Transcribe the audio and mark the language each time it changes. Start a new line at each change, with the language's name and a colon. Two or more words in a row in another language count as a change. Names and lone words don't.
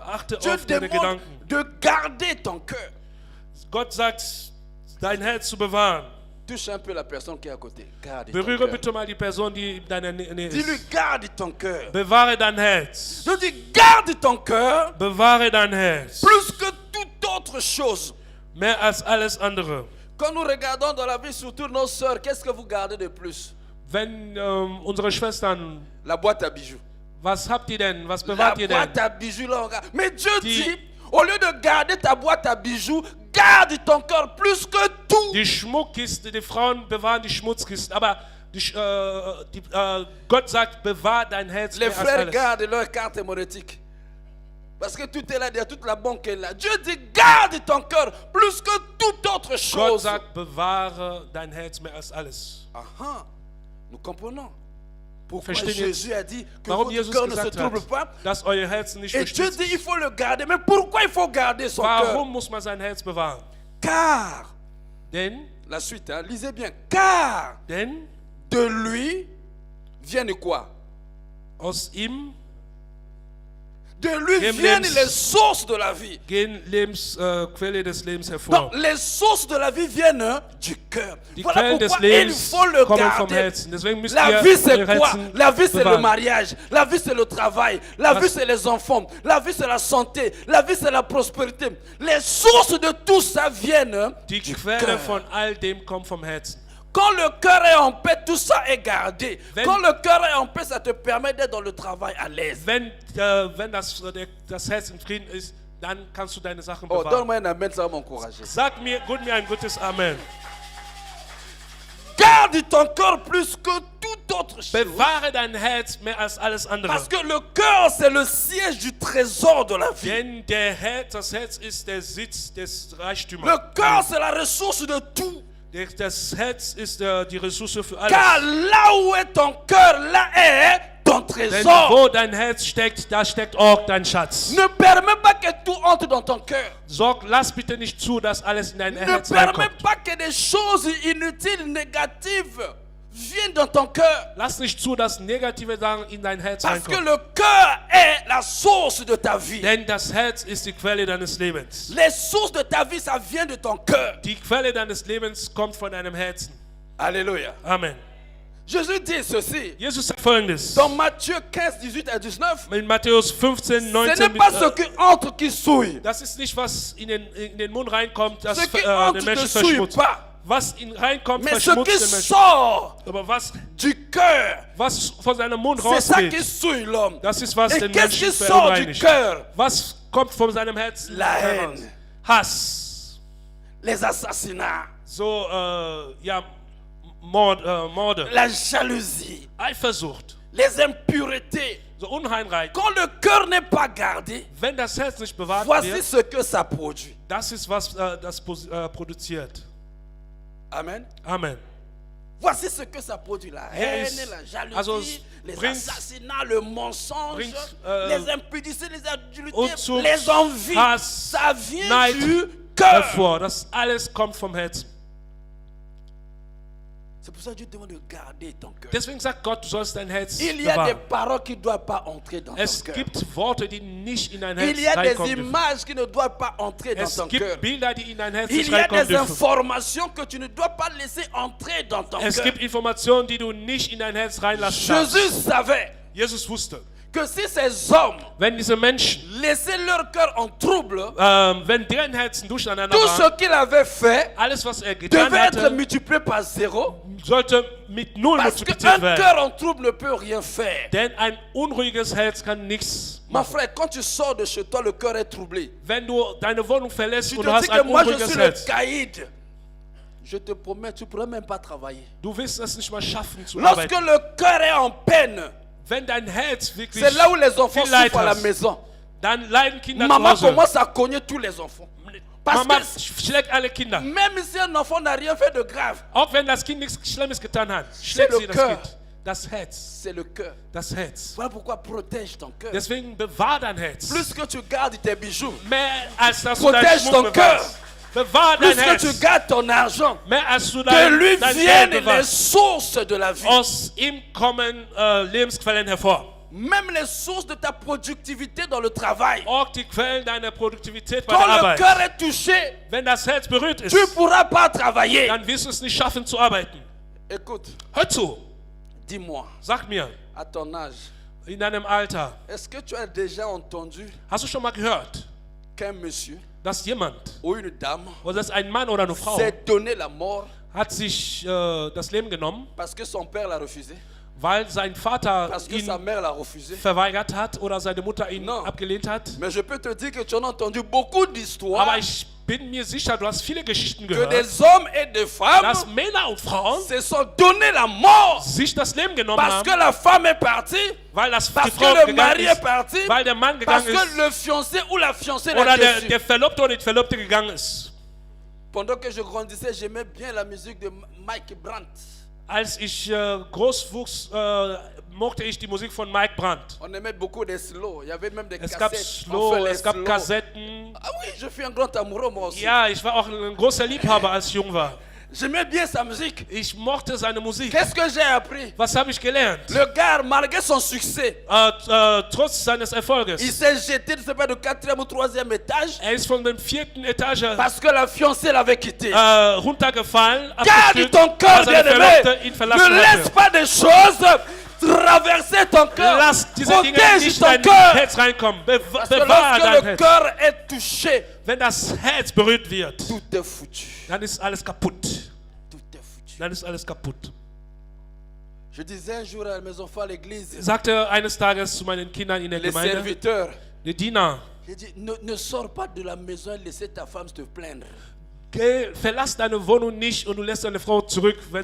German: Achte
French: Dieu
German: auf deine
French: demande
German: Gedanken.
French: de garder ton cœur.
German: Gott sagt, dein Herz zu bewahren.
French: Touche un peu la personne qui est à côté. Garde ton
German: Berühre
French: cœur.
German: bitte mal die Person, die in deiner Nähe
French: Dis-lui,
German: ist.
French: garde ton cœur.
German: Bewahre dein Herz.
French: Je dis, garde ton cœur
German: Bewahre dein Herz.
French: plus que toute autre chose.
German: Mehr als alles andere.
French: Quand nous regardons dans la vie, surtout nos sœurs, qu'est-ce que vous gardez de plus?
German: Wenn unsere Schwestern,
French: La boîte à bijoux.
German: was habt ihr denn? Was
French: La
German: bewahrt ihr denn?
French: boîte à bijoux, là, on regarde. Mais Dieu
German: Die-
French: dit, au lieu de garder ta boîte à bijoux, garde ton cœur plus que tout.
German: Die Schmuckkiste, die Frauen bewahren die Schmutzkisten, aber Gott sagt, bewahr dein Herz
French: Les
German: mehr als
French: frères
German: alles.
French: gardent leur carte monétique. Parce que tout est là, derrière, toute la banque est là. Dieu dit, garde ton cœur plus que toute autre
German: Gott
French: chose.
German: sagt, bewahre dein Herz mehr als alles.
French: Aha, nous comprenons. Pourquoi
German: Verstehen
French: Jésus a dit que
German: Warum
French: votre
German: Jesus
French: cœur ne se
German: gesagt
French: trouble
German: hat,
French: pas.
German: dass euer Herzen nicht
French: Et Dieu
German: bestürzt
French: dit, il
German: ist.
French: faut le garder. Mais pourquoi il faut garder son cœur?
German: Warum muss man sein Herz bewahren?
French: Car,
German: Denn,
French: la suite, hein, lisez bien. Car
German: denn
French: de lui viennent quoi?
German: aus ihm
French: De lui
German: Gehen
French: viennent
German: Lebens-
French: les sources de la vie.
German: gehen Quelle des Lebens hervor.
French: Donc, les sources de la vie viennent du cœur.
German: Die
French: Voilà
German: Quellen des
French: pourquoi il
German: Lebens
French: faut le
German: kommen vom
French: garder.
German: Herzen. Deswegen müsst
French: La
German: ihr
French: vie c'est
German: euer
French: quoi?
German: Herzen
French: La vie c'est le
German: bewahren.
French: mariage, la vie c'est le travail, la
German: Was-
French: vie c'est les enfants, la vie c'est la santé, la vie c'est la prospérité. Les sources de tout ça viennent
German: Die
French: du
German: Quelle
French: cœur.
German: von all dem kommt vom Herzen.
French: Quand le cœur est en paix, tout ça est gardé.
German: Wenn-
French: Quand le cœur est en paix, ça te permet d'être dans le travail à l'aise.
German: Wenn das Herz in Frieden ist, dann kannst du deine Sachen
French: Oh,
German: bewahren.
French: donne-moi un amen, ça va m'encourager.
German: Sag mir ein gutes Amen.
French: Garde ton cœur plus que toute autre chose.
German: Bewahre dein Herz mehr als alles andere.
French: Parce que le cœur, c'est le siège du trésor de la vie.
German: Denn das Herz ist der Sitz des Reichtümers.
French: Le cœur, c'est la ressource de tout.
German: Das Herz ist die Ressource für
French: Car
German: alles.
French: là où est ton cœur, là est ton
German: Denn
French: trésor.
German: wo dein Herz steckt, da steckt auch dein Schatz.
French: Ne permets pas que tout entre dans ton cœur.
German: Lass bitte nicht zu, dass alles in dein
French: Ne
German: Herz
French: permets
German: reinkommt.
French: pas que des choses inutiles, négatives viennent dans ton cœur.
German: Lass nicht zu, dass negative Sachen in dein Herz
French: Parce que
German: reinkommen.
French: le cœur est la source de ta vie.
German: Denn das Herz ist die Quelle deines Lebens.
French: Les sources de ta vie, ça vient de ton cœur.
German: Die Quelle deines Lebens kommt von deinem Herzen.
French: Alléluia. Amen. Jésus dit ceci.
German: Jesus sagt folgendes.
French: Dans Matthieu 15, 18 à 19.
German: In Matthäus 15,
French: Ce
German: 19
French: n'est pas ce qui entre qui souille.
German: das ist nicht, was in den Mund reinkommt, das
French: Ce qui
German: den
French: entre ne
German: Menschen
French: souille
German: verschmutzt.
French: pas.
German: Was reinkommt,
French: Mais ce
German: verschmutzt
French: qui
German: den Menschen.
French: sort
German: Aber was
French: du cœur,
German: von seinem Mund
French: c'est ça qui
German: rausgeht,
French: souille l'homme.
German: das ist, was
French: Et
German: den
French: qu'est-ce qui
German: Menschen
French: sort du
German: verunreinigt.
French: cœur?
German: Was kommt von seinem Herzen
French: La
German: heraus?
French: haine,
German: Hass.
French: les assassinats,
German: So, Morde.
French: la jalousie,
German: Eifersucht.
French: les impuretés.
German: So Unreinheit.
French: Quand le cœur n'est pas gardé,
German: Wenn das Herz nicht bewahrt
French: voici
German: wird,
French: ce que ça produit.
German: das ist, was das produziert.
French: Amen.
German: Amen.
French: Voici ce que ça produit. La
German: Er
French: haine,
German: ist-
French: la jalousie,
German: also
French: les
German: bringt-
French: assassinats, le mensonge,
German: bringt,
French: les impudicités, les adultères,
German: Unzucht,
French: les envies.
German: Hass,
French: Ça vient
German: Neid
French: du cœur.
German: hervor. Das alles kommt vom Herzen.
French: C'est pour ça que Dieu demande de garder ton cœur.
German: Deswegen sagt Gott, du sollst dein Herz
French: Il y a des
German: bewahren.
French: paroles qui ne doivent pas entrer dans
German: Es
French: ton cœur.
German: gibt Worte, die nicht in dein Herz
French: Il y a des
German: reinkommen dürfen.
French: images qui ne doivent pas entrer dans
German: Es
French: ton cœur.
German: gibt Bilder, die in dein Herz
French: Il
German: nicht
French: y a
German: reinkommen
French: des
German: dürfen.
French: informations que tu ne dois pas laisser entrer dans ton
German: Es
French: cœur.
German: gibt Informationen, die du nicht in dein Herz reinlassen darfst.
French: Jésus savait
German: Jesus wusste,
French: que si ces hommes
German: wenn diese Menschen,
French: laissaient leur cœur en trouble,
German: wenn deren Herzen durcheinander
French: tout
German: waren,
French: ce qu'il avait fait
German: alles, was getan
French: devait être
German: hatte,
French: multiplié par zéro.
German: sollte mit Null
French: Parce
German: multipliziert
French: qu'un
German: werden.
French: cœur en trouble ne peut rien faire.
German: Denn ein unruhiges Herz kann nichts
French: Mon
German: machen.
French: frère, quand tu sors de chez toi, le cœur est troublé.
German: Wenn du deine Wohnung verlässt
French: Tu
German: und du
French: te dis
German: hast
French: que
German: ein
French: moi je
German: unruhiges
French: suis le
German: Herz,
French: caïd. je te promets, tu ne pourrais même pas travailler.
German: Du wirst es nicht mal schaffen zu
French: Lorsque
German: arbeiten.
French: le cœur est en peine,
German: Wenn dein Herz wirklich
French: c'est là où les enfants
German: viel Leid
French: souffrent à la
German: hast,
French: maison.
German: dann leiden Kinder zu
French: Maman
German: Hause.
French: commence à cogner tous les enfants. Parce
German: Mama
French: que
German: schlägt alle Kinder.
French: même si un enfant n'a rien fait de grave,
German: Auch wenn das Kind nichts Schlimmes getan hat,
French: C'est
German: schlägt
French: le
German: sie das
French: cœur.
German: Kind. Das Herz.
French: c'est le cœur.
German: Das Herz.
French: Voilà pourquoi protège ton cœur.
German: Deswegen bewahr dein Herz.
French: Plus que tu gardes tes bijoux,
German: Mehr als dass du dein
French: protège
German: Schmuck
French: ton cœur.
German: bewahrst. Bewahr
French: Plus
German: dein
French: que tu
German: Herz.
French: gardes ton argent,
German: Mehr als du
French: de lui
German: dein Geld
French: viennent les
German: bewahrst.
French: sources de la vie.
German: Aus ihm kommen Lebensquellen hervor.
French: Même les sources de ta productivité dans le travail.
German: Auch die Quellen deiner Produktivität bei der
French: Quand le
German: Arbeit.
French: cœur est touché,
German: Wenn das Herz berührt ist,
French: tu ne pourras pas travailler.
German: dann wirst du es nicht schaffen zu arbeiten.
French: Écoute,
German: Hör zu,
French: dis-moi,
German: sag mir,
French: à ton âge,
German: in deinem Alter,
French: est-ce que tu as déjà entendu
German: hast du schon mal gehört,
French: qu'un monsieur
German: dass jemand,
French: ou une dame
German: oder dass ein Mann oder eine Frau,
French: s'est donné la mort
German: hat sich das Leben genommen,
French: parce que son père l'a refusé,
German: weil sein Vater
French: parce que sa
German: ihn
French: mère l'a refusé?
German: verweigert hat oder seine Mutter ihn
French: Non.
German: abgelehnt hat?
French: Mais je peux te dire que tu en as entendu beaucoup d'histoires
German: Aber ich bin mir sicher, du hast viele Geschichten
French: que
German: gehört,
French: des hommes et des femmes
German: dass Männer und Frauen
French: se sont donné la mort
German: sich das Leben genommen
French: parce que
German: haben,
French: la femme est partie,
German: weil die
French: parce
German: Frau
French: que le
German: gegangen
French: mari est
German: ist,
French: parti,
German: weil der Mann
French: parce
German: gegangen
French: que
German: ist
French: le fiancé ou la fiancée l'a
German: oder
French: déçu.
German: der Verlobte oder die Verlobte gegangen ist.
French: Pendant que je grandissais, j'aimais bien la musique de Mike Brandt.
German: Als ich groß wuchs, mochte ich die Musik von Mike Brandt.
French: On aimait beaucoup des slow. Il y avait même des
German: Es gab
French: cassettes. On
German: Slow,
French: fait les
German: es gab
French: slow.
German: Kassetten.
French: Ah oui, je suis un grand amoureux moi aussi.
German: Ja, ich war auch ein großer Liebhaber, als ich jung war.
French: J'aimais bien sa musique.
German: Ich mochte seine Musik.
French: Qu'est-ce que j'ai appris?
German: Was habe ich gelernt?
French: Le gars, malgré son succès,
German: Trotz seines
French: il
German: Erfolges.
French: s'est jeté de ce pas de 4e ou 3e étage
German: Er ist von dem 4. Etage
French: parce que la fiancée l'avait quitté.
German: runtergefallen,
French: Garde
German: abgestürzt,
French: ton cœur,
German: weil seine
French: bien-aimé.
German: Verlobte ihn verlassen
French: Ne laisse
German: hatte.
French: pas des choses traverser ton cœur.
German: Lass diese Dinge
French: Protège
German: nicht in
French: ton
German: dein
French: cœur.
German: Herz reinkommen.
French: Parce que
German: Bewahre dein
French: lorsque le
German: Herz.
French: cœur est touché,
German: Wenn das Herz berührt wird,
French: tout est foutu.
German: dann ist alles kaputt.
French: Tout est foutu.
German: Dann ist alles kaputt.
French: Je disais un jour à mes enfants à l'église,
German: Sagte eines Tages zu meinen Kindern in der
French: les
German: Gemeinde,
French: serviteurs,
German: die Diener,
French: j'ai dit, ne sors pas de la maison et laisse ta femme te plaindre.
German: verlass deine Wohnung nicht und du lässt deine Frau zurück, wenn